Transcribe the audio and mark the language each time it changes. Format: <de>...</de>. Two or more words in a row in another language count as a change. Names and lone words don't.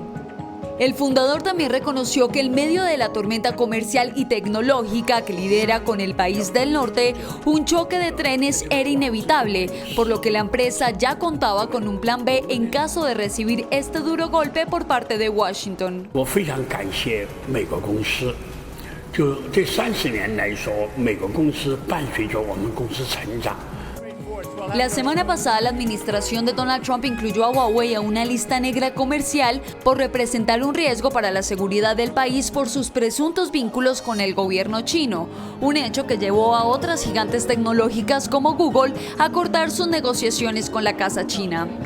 <es>El fundador también reconoció que en medio de la tormenta comercial y tecnológica que lidera con el país del norte, un choque de trenes era inevitable, por lo que la empresa ya contaba con un plan B en caso de recibir este duro golpe por parte de Washington.</es> <zh>我非常感谢美国公司，就这30年来说，美国公司伴随着我们公司成长。</zh> <es>La semana pasada, la administración de Donald Trump incluyó a Huawei a una lista negra comercial por representar un riesgo para la seguridad del país por sus presuntos vínculos con el gobierno chino, un hecho que llevó a otras gigantes tecnológicas como Google a cortar sus negociaciones con la casa china.</es>